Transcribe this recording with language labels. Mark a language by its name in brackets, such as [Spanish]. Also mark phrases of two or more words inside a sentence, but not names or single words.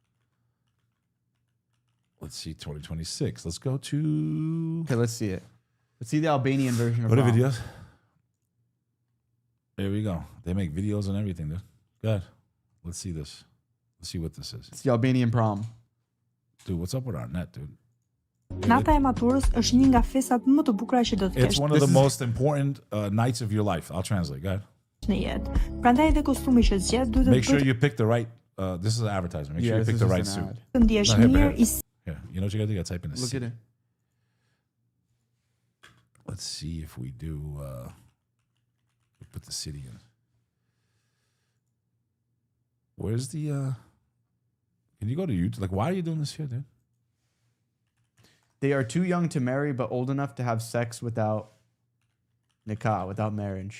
[English] Let's see, 2026. Let's go to... Okay, let's see it. Let's see the Albanian version of What are prom. videos? There we go. They make videos and everything, dude. Good. Let's see this. Let's see what this is. It's the Albanian prom. Dude, what's up with our net, dude? [Albanian] Nata e maturës është një nga festat më të bukura që do të kesh. [English] It's one of the most important nights of your life. I'll translate. Go ahead. [Albanian] Në jetë. Prandaj edhe kostumi që zgjedh duhet [English] Make sure you pick the right... this is an advertisement. Make sure you pick the right suit. [Albanian] Të ndihesh mirë. [English] Here, you know what you gotta do? You gotta type in a Look at it. Let's see if we do... put the city in. Where's the... Can you go to YouTube? Like, why are you doing this here, dude? They are too young to marry, but old enough to have sex without nikah, without marriage.